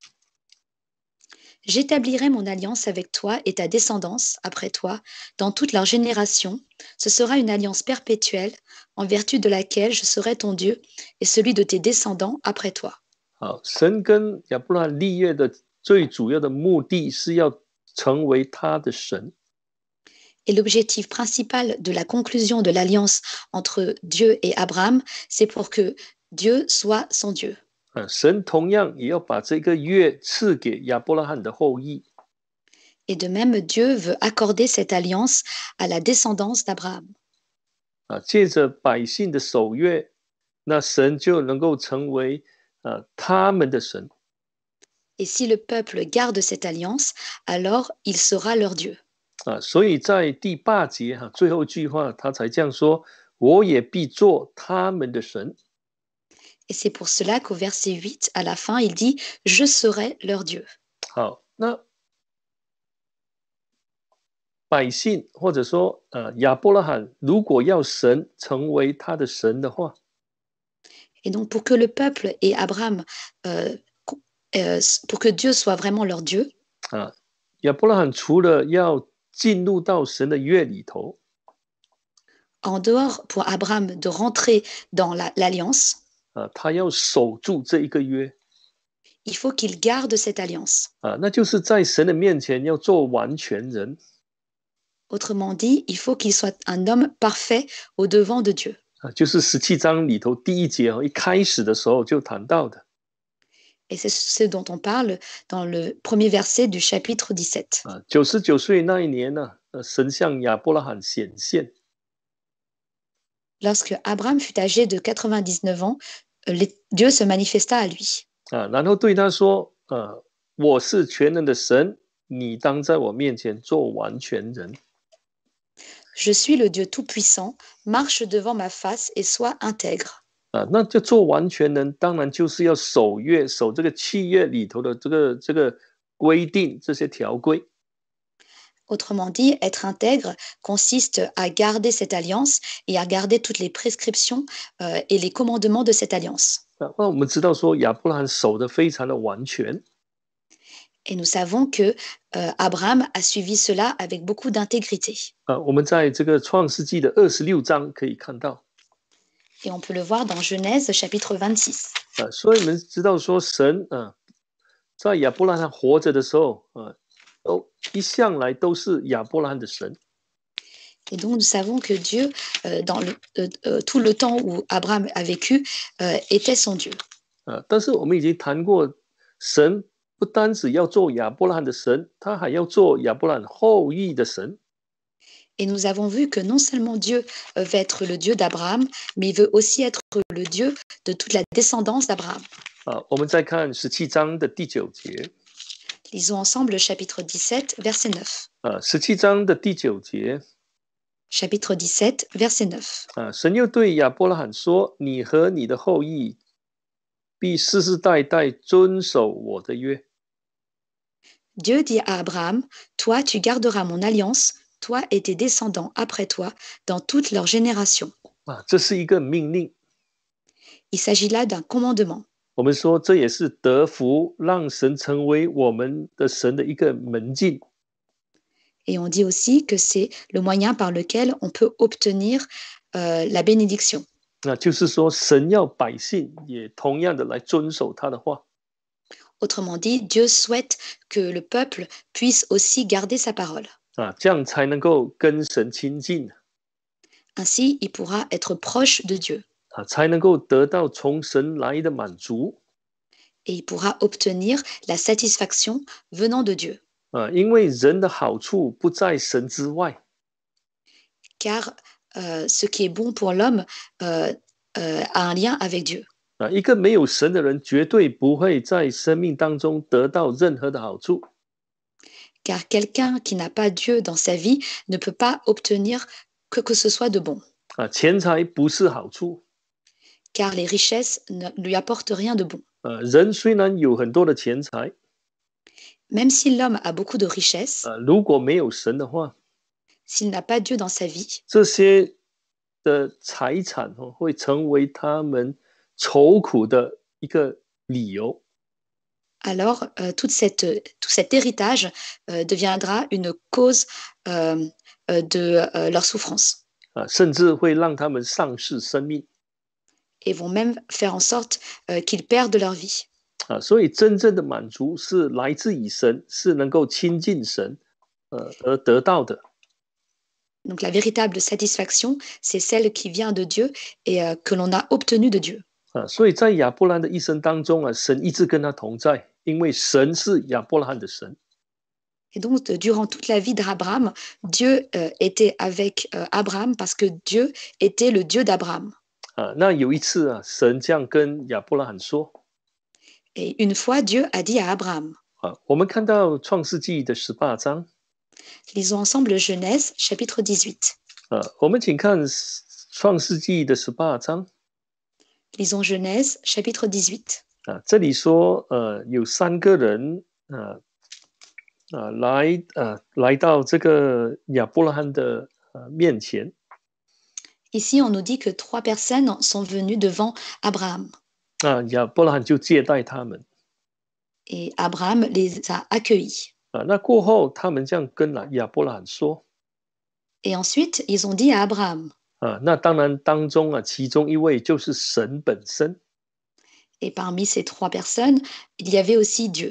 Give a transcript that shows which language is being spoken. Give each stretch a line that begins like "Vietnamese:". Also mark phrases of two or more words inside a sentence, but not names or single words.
French: J'établirai mon alliance avec toi et ta descendance après toi dans toutes leurs générations. Ce sera une alliance perpétuelle en vertu de laquelle je serai ton Dieu et celui de tes descendants après toi.
Chinese: 神跟亚伯拉罕立约的最主要的目的是要成为他的神。
French: Et l'objectif principal de la conclusion de l'alliance entre Dieu et Abraham, c'est pour que Dieu soit son Dieu.
Chinese: 神同样也要把这个约赐给亚伯拉罕的后裔。
French: Et de même, Dieu veut accorder cette alliance à la descendance d'Abraham.
Chinese: 借着百姓的守约，那神就能够成为他们的神。
French: Et si le peuple garde cette alliance, alors il sera leur Dieu.
Chinese: 所以在第8节最后一句话，他才这样说：“我也必做他们的神。”
French: Et c'est pour cela qu'au verset 8, à la fin, il dit « Je serai leur Dieu ».
Chinese: 好，那百姓或者说亚伯拉罕，如果要神成为他的神的话，
French: Et donc pour que le peuple et Abraham, pour que Dieu soit vraiment leur Dieu,
Chinese: 亚伯拉罕除了要进入到神的约里头，
French: en dehors pour Abraham de rentrer dans l'alliance,
Chinese: 他要守住这一个约。
French: il faut qu'il garde cette alliance.
Chinese: 那就是在神的面前要做完全人。
French: Autrement dit, il faut qu'il soit un homme parfait au devant de Dieu.
Chinese: 就是17章里头第1节一开始的时候就谈到的。
French: Et c'est ce dont on parle dans le premier verset du chapitre 17.
Chinese: 99 岁那一年呢，神向亚伯拉罕显现。
French: Lorsque Abraham fut âgé de 99 ans, Dieu se manifesta à lui.
Chinese: 然后对他说：“我是全能的神，你当在我面前做完全人。”
French: Je suis le Dieu tout-puissant, marche devant ma face et sois intègre.
Chinese: 那就做完全人，当然就是要守约，守这个契约里头的这个规定，这些条规。
French: Autrement dit, être intègre consiste à garder cette alliance et à garder toutes les prescriptions et les commandements de cette alliance.
Chinese: 那我们知道说亚伯拉罕守得非常的完全。
French: Et nous savons que Abraham a suivi cela avec beaucoup d'intégrité.
Chinese: 我们在这个创世纪的26章可以看到。
French: Et on peut le voir dans Genèse chapitre 26.
Chinese: 所以我们知道说神在亚伯拉罕活着的时候一向来都是亚伯拉罕的神。
French: Et donc nous savons que Dieu, dans tout le temps où Abraham a vécu, était son Dieu.
Chinese: 但是我们已经谈过，神不单只要做亚伯拉罕的神，他还要做亚伯拉罕后裔的神。
French: Et nous avons vu que non seulement Dieu veut être le Dieu d'Abraham, mais il veut aussi être le Dieu de toute la descendance d'Abraham.
Chinese: 我们再看17章的第9节。
French: Lisons ensemble le chapitre 17, verset 9.
Chinese: 17 章的第9节。
French: Chapitre 17, verset 9.
Chinese: 神又对亚伯拉罕说：“你和你的后裔必世世代代遵守我的约。”
French: Dieu dit à Abraham, toi tu garderas mon alliance, toi et tes descendants après toi, dans toutes leurs générations.
Chinese: 这是一个命令。
French: Il s'agit là d'un commandement.
Chinese: 我们说这也是得福，让神成为我们的神的一个门径。
French: Et on dit aussi que c'est le moyen par lequel on peut obtenir la bénédiction.
Chinese: 那就是说，神要百姓也同样的来遵守他的话。
French: Autrement dit, Dieu souhaite que le peuple puisse aussi garder sa parole.
Chinese: 这样才能够跟神亲近。
French: Ainsi, il pourra être proche de Dieu.
Chinese: 才能够得到从神来的满足。
French: Et il pourra obtenir la satisfaction venant de Dieu.
Chinese: 因为人的好处不在神之外。
French: Car ce qui est bon pour l'homme a un lien avec Dieu.
Chinese: 一个没有神的人绝对不会在生命当中得到任何的好处。
French: Car quelqu'un qui n'a pas Dieu dans sa vie ne peut pas obtenir que ce soit de bon.
Chinese: 钱财不是好处。
French: Car les richesses ne lui apportent rien de bon.
Chinese: 人虽然有很多的钱财，
French: Même si l'homme a beaucoup de richesses,
Chinese: 如果没有神的话，
French: s'il n'a pas Dieu dans sa vie,
Chinese: 这些的财产会成为他们愁苦的一个理由。
French: alors tout cet héritage deviendra une cause de leur souffrance.
Chinese: 甚至会让他们丧失生命。
French: Et vont même faire en sorte qu'ils perdent leur vie.
Chinese: 所以真正的满足是来自于神，是能够亲近神而得到的。
French: Donc la véritable satisfaction, c'est celle qui vient de Dieu et que l'on a obtenue de Dieu.
Chinese: 所以在亚伯兰的一生当中神一直跟他同在，因为神是亚伯拉罕的神。
French: Et donc durant toute la vie d'Abraham, Dieu était avec Abraham parce que Dieu était le Dieu d'Abraham.
Chinese: 那有一次神这样跟亚伯拉罕说。
French: Et une fois, Dieu a dit à Abraham.
Chinese: 我们看到创世纪的18章。
French: Lisons ensemble Genèse, chapitre 18.
Chinese: 我们请看创世纪的18章。
French: Lisons Genèse, chapitre 18.
Chinese: 这里说有3个人来到这个亚伯拉罕的面前。
French: Ici, on nous dit que 3 personnes sont venues devant Abraham.
Chinese: 亚伯拉罕就接待他们。
French: Et Abraham les a accueillis.
Chinese: 那过后，他们这样跟亚伯拉罕说。
French: Et ensuite, ils ont dit à Abraham.
Chinese: 那当然当中其中一位就是神本身。
French: Et parmi ces 3 personnes, il y avait aussi Dieu.